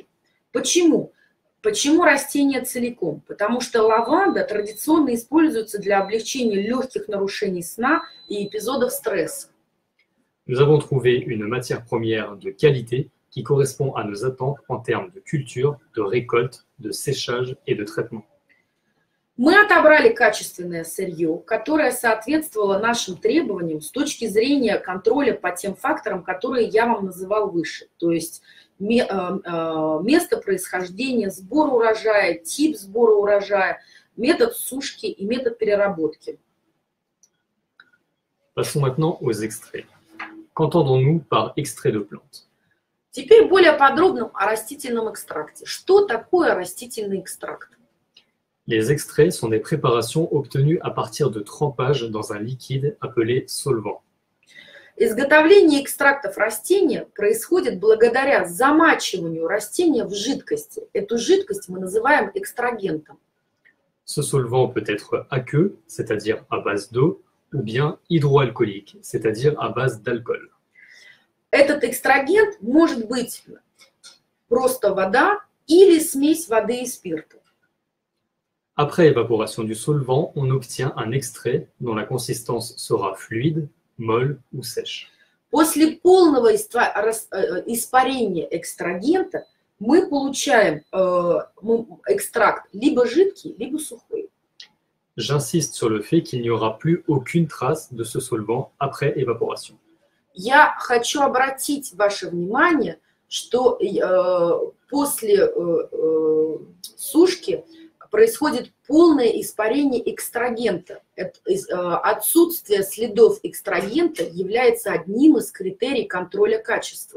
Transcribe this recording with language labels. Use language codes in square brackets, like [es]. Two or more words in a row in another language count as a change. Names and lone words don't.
[ru] Почему? Почему растение целиком? Потому что лаванда традиционно используется для облегчения легких нарушений сна и эпизодов стресса. [fr] Nous avons trouvé une matière première de qualité qui correspond à nos attentes en termes de culture, de récolte, de séchage et de traitement. [ru] Мы отобрали качественное сырье, которое соответствовало нашим требованиям с точки зрения контроля по тем факторам, которые я вам называл выше. То есть место происхождения, сбор урожая, тип сбора урожая, метод сушки и метод переработки. [fr] Passons maintenant aux extraits. Qu'entendons-nous par extrait de plante? [ru] Теперь более подробно о растительном экстракте. Что такое растительный экстракт? [fr] Les extraits sont des préparations obtenues à partir de trempage dans un liquide appelé solvant. [ru] Изготовление экстрактов растения происходит благодаря замачиванию растения в жидкости. Эту жидкость мы называем экстрагентом. [fr] Ce solvant peut être aqueux, c'est-à-dire à base d'eau, ou bien hydroalcoolique, c'est-à-dire à base d'alcool. [ru] Этот экстрагент может быть просто вода или смесь воды и спирта. [fr] Après évaporation du solvant, on obtient un extrait dont la consistance sera fluide, molle ou sèche. [ru] После полного испарения экстрагента мы получаем экстракт либо жидкий, либо сухой. [fr] J'insiste sur le fait qu'il n'y aura plus aucune trace de ce solvant après évaporation. [ru] Я хочу обратить ваше внимание, что после сушки происходит полное испарение экстрагента. Отсутствие следов экстрагента является одним из критерий контроля качества.